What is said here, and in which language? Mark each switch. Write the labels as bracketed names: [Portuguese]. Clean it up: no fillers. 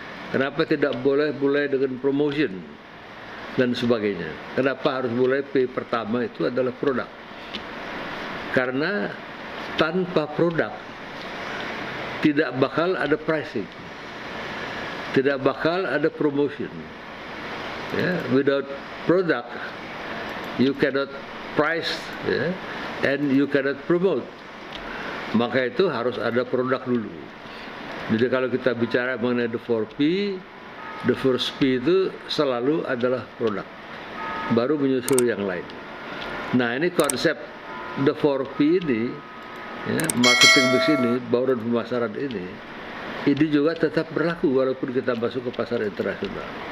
[Indonesian] Kenapa tidak boleh mulai dengan promotion dan sebagainya? Kenapa harus mulai P pertama itu adalah produk? Karena tanpa produk tidak bakal ada pricing, tidak bakal ada promotion. [English] Without product, you cannot price, and you cannot promote. [Indonesian] Maka itu harus ada produk dulu. Jadi kalau kita bicara mengenai the 4P, [English] the first P [Indonesian] itu selalu adalah produk, baru menyusul yang lain. Nah, ini konsep the 4P ini, marketing mix ini, bauran pemasaran ini juga tetap berlaku walaupun kita masuk ke pasar internasional.